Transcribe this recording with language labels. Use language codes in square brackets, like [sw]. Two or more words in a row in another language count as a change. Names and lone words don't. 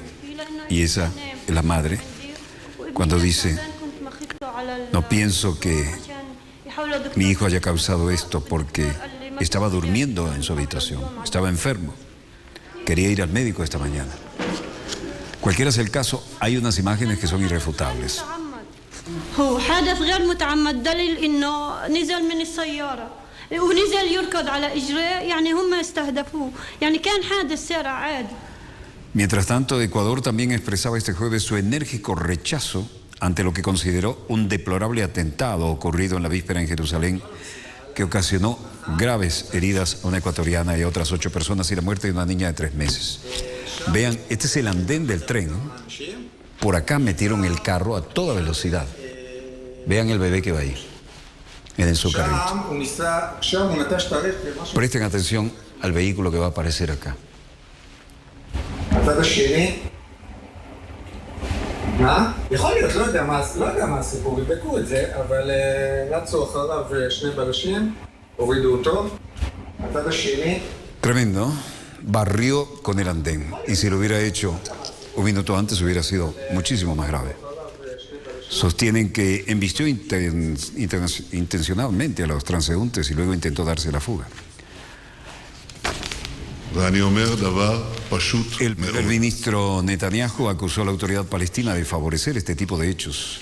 [es] Y esa es la madre cuando dice: no pienso que mi hijo haya causado esto porque estaba durmiendo en su habitación, estaba enfermo. Quería ir al médico esta mañana. Cualquiera sea el caso, hay unas imágenes que son irrefutables. [ar] هو حدث غير متعمد دليل انه نزل من السياره ونزل يركض على اجريه يعني هم استهدفوه يعني كان حادث سيارة عادي. [es] Mientras tanto, Ecuador también expresaba este jueves su enérgico rechazo ante lo que consideró un deplorable atentado ocurrido en la víspera en Jerusalén que ocasionó graves heridas a una ecuatoriana y a otras 8 personas y la muerte de una niña de 3 meses. Vean, este es el andén del tren. Por acá metieron el carro a toda velocidad. Vean el bebé que va ahí, en su carrito. Presten atención al vehículo que va a aparecer acá. [he] יכול להיות, לא יודע מה הסיפור, יבדקו את זה, אבל רצו אחריו 2 בלשים, הורידו אותו. הצד השני... [es] Tremendo, barrió con el andén, y si lo hubiera hecho un minuto antes hubiera sido muchísimo más grave. Sostienen que embistió intencionalmente a los transeúntes y luego intentó darse la fuga. El ministro Netanyahu acusó a la autoridad palestina de favorecer este tipo de hechos.